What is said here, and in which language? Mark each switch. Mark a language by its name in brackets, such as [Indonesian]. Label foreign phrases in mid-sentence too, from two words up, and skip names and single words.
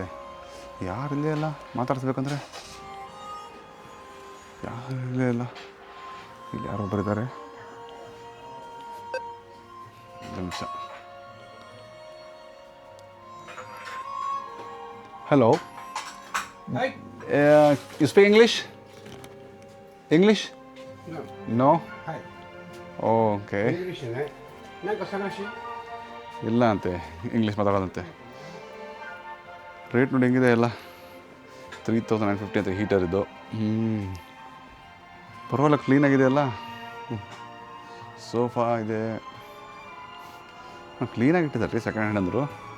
[Kannada] ಯಾರಿಲ್ಲೇ ಇಲ್ಲ ಮಾತಾಡಿಸ್ಬೇಕಂದ್ರೆ, ಯಾರಿಲ್ಲೇ ಇಲ್ಲ. ಇಲ್ಲಿ ಯಾರೋ ಬರಿದ್ದಾರೆ. 1 ನಿಮಿಷ. ಹಲೋ. [English] Hi. You speak English? English? No. No? Hi. Okay. [Japanese] English ね。なんか探し？ [Kannada] ಇಲ್ಲ ಅಂತೆ, ಇಂಗ್ಲೀಷ್ ಮಾತಾಡೋದಂತೆ. ರೇಟ್ ನೋಡಿ ಹೆಂಗಿದೆ ಎಲ್ಲ. 3950 ಅಂತ ಹೀಟರ್ ಇದು. ಪರವಾಗಿಲ್ಲ, ಕ್ಲೀನಾಗಿದೆ ಅಲ್ಲ. ಸೋಫಾ ಇದೆ. ಕ್ಲೀನಾಗಿ ಇಟ್ಟಿದ್ದಾರೆ ರೀ, [English] second hand [Kannada] ಅಂದರು.